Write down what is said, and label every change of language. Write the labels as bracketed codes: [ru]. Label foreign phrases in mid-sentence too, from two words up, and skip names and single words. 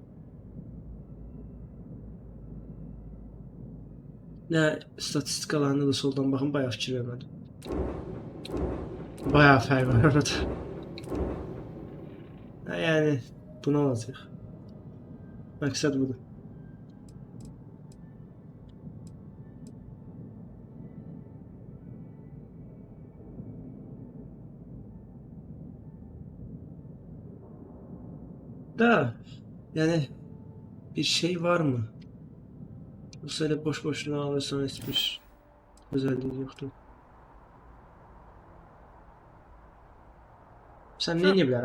[az] Nə statistikalarına da soldan baxın, bayağı fikir vermədim. Bayağı fərq var orada. Yəni bunu alacaq. Məqsəd budur. [tr] Da yani bir şey var mı? Bu sene boş boşuna alırsan hiçbir özelliği yoktu. Sen ne diyebilirsin?